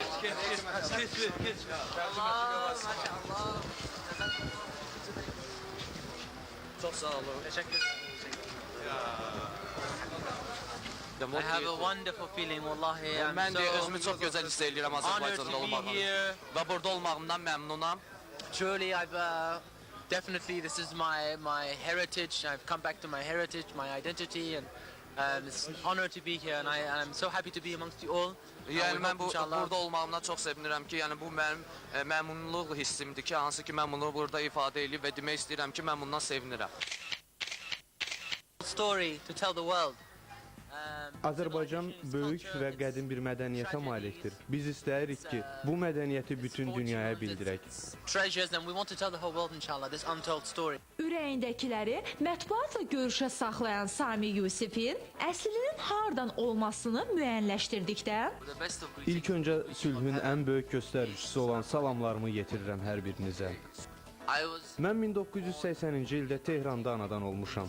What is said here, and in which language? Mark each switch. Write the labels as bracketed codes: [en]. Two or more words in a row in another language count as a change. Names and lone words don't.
[tr] Çok sağ olun. Teşekkür ederim. [en] I have a wonderful feeling vallahi. [az] Mən də özümü çox gözəl hiss edirəm Azərbaycanda olmağım və burada olmağımdan məmnunam. [en] Truly, I've definitely this is my heritage. I've come back to my heritage, my identity, and it's an honor to be here. And I'm so happy to be amongst you all. [az] Yəni mən burada olmağımdan çox sevinirəm ki, yəni bu mənim məmnunluq hissimdir ki, hansı ki mən bunu burada ifadə edib və demək istəyirəm ki, mən bundan sevinirəm. [en] Story to tell the world. [az] Azərbaycan böyük və qədim bir mədəniyyətə malikdir. Biz istəyirik ki, bu mədəniyyəti bütün dünyaya bildirək. [en] Treasures and we want to tell the whole world inshallah this untold story. [az] Ürəyindəkiləri mətbuatla görüşə saxlayan Sami Yusifin əslinin hardan olmasını müəyyənləşdirdikdə İlk öncə sülhün ən böyük göstəricisi olan salamlarımı yetirirəm hər birinizə. Mən 1980-ci ildə Tehranda anadan olmuşam.